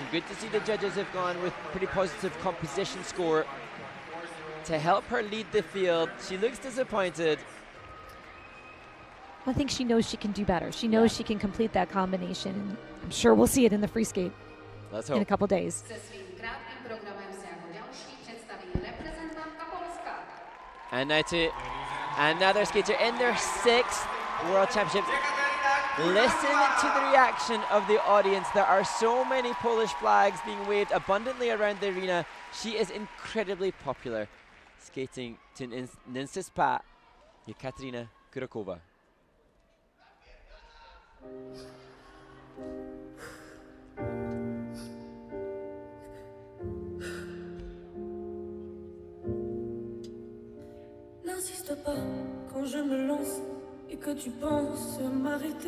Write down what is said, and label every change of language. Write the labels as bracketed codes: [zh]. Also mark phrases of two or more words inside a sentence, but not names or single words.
[en] Good to see the judges have gone with pretty positive composition score to help her lead the field. She looks disappointed. I think she knows she can do better. She knows she can complete that combination. And I'm sure we'll see it in the free skate Let's in a hope. couple days. [cs] Se svým krátkým programem se jako další představí reprezentantka Polska. [en] And now to another skater in their 6th World Championships. Listen to the reaction of the audience. There are so many Polish flags being waved abundantly around the arena. She is incredibly popular. Skating to Ninsis Pa, Ekaterina Kurakova. [fr] N'insiste pas quand je me lance et que tu penses m'arrêter.